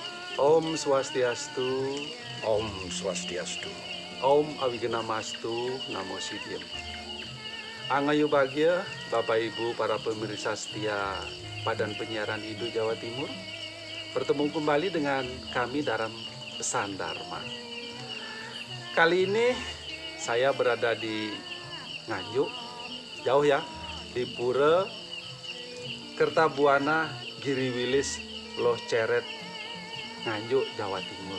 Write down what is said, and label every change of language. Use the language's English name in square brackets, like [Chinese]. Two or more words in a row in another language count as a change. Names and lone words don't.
[Sanskrit] Om Swastiastu, Om Swastiastu. Om Awigenamastu, Namo Siddhiem. [Indonesian] Angayu bahagia Bapak Ibu para pemirsa setia Padan Penyiaran Hindu Jawa Timur. Bertemu kembali dengan kami dalam Pesan Dharma. Kali ini saya berada di Nganjuk, jauh ya, di Pura Kertabuana Giriwilis Loh Ceret, Nganjuk, Jawa Timur.